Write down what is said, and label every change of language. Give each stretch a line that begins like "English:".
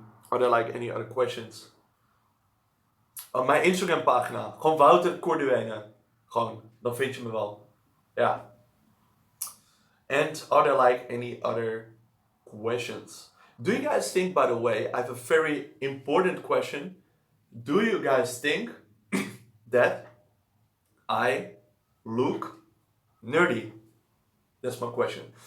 English: Are there like any other questions?
Dutch: Mijn Instagram pagina, gewoon Wouter Corduene. Gewoon, dan vind je me wel. Ja.
English: And are there like any other questions? Do you guys think, by the way, I have a very important question. Do you guys think that I look nerdy? That's my question.